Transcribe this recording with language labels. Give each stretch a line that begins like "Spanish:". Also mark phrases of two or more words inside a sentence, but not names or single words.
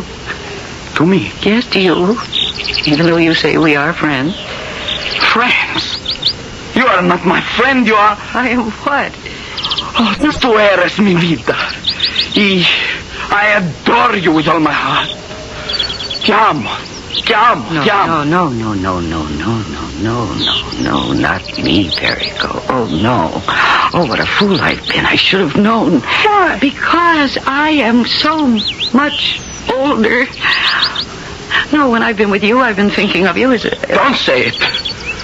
English: To me? Yes, to you. Even though you say we are friends. Friends? You are not my friend, you are... I am what?
Spanish: Oh, tú eres mi vida.
English: I adore you with all my heart.
Spanish: Te amo. Te amo. Te amo.
English: No, not me, Perico. Oh, no. Oh, what a fool I've been. I should have known. Why? Because I am so much older. No, when I've been with you, I've been thinking of you as a...